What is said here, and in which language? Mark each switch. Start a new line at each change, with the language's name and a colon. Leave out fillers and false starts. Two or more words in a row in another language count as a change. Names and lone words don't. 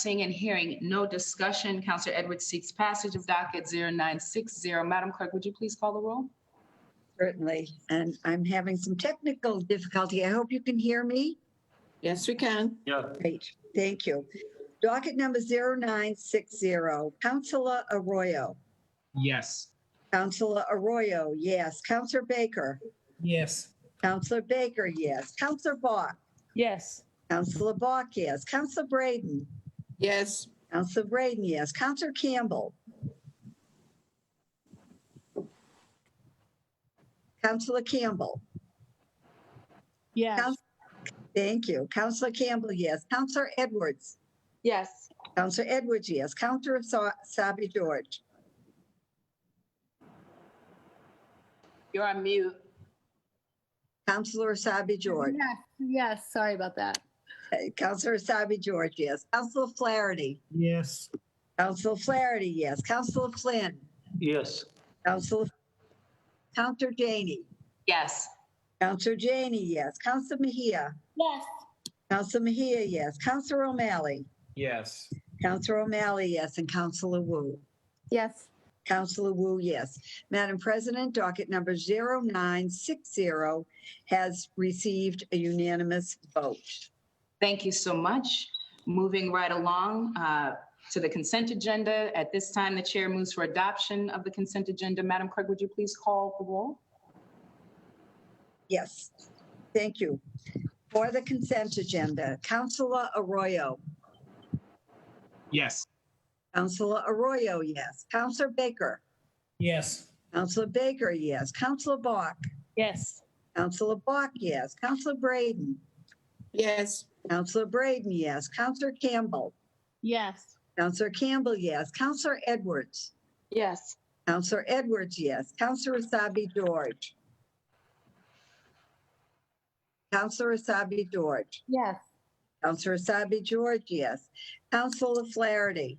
English: Seeing and hearing no discussion, Councilor Edwards seeks passage of docket 0960. Madam Clerk, would you please call the roll? Certainly. And I'm having some technical difficulty. I hope you can hear me. Yes, we can. Yeah. Great. Thank you. Docket number 0960, Councilor Arroyo. Yes. Councilor Arroyo, yes. Councilor Baker. Yes. Councilor Baker, yes. Councilor Bach. Yes. Councilor Bach, yes. Councilor Braden. Yes. Councilor Braden, yes. Councilor Campbell. Councilor Campbell. Yes. Thank you. Councilor Campbell, yes. Councilor Edwards. Yes. Councilor Edwards, yes. Councilor Sabi George. You're on mute. Councilor Sabi George. Yes. Yes. Sorry about that. Councilor Sabi George, yes. Councilor Flaherty. Yes. Councilor Flaherty, yes. Councilor Flynn. Yes. Councilor Janey. Yes. Councilor Janey, yes. Councilor Mejia. Yes. Councilor Mejia, yes. Councilor O'Malley. Yes. Councilor O'Malley, yes. And Councilor Wu. Yes. Councilor Wu, yes. Madam President, docket number 0960 has received a unanimous vote. Thank you so much. Moving right along to the consent agenda. At this time, the chair moves for adoption of the consent agenda. Madam Clerk, would you please call the roll? Yes, thank you. For the consent agenda, Councilor Arroyo. Yes. Councilor Arroyo, yes. Councilor Baker. Yes. Councilor Baker, yes. Councilor Bach. Yes. Councilor Bach, yes. Councilor Braden. Yes. Councilor Braden, yes. Councilor Campbell. Yes. Counselor Campbell, yes. Counselor Edwards. Yes. Counselor Edwards, yes. Counselor Asabi George. Counselor Asabi George. Yes. Counselor Asabi George, yes. Counselor Flaherty.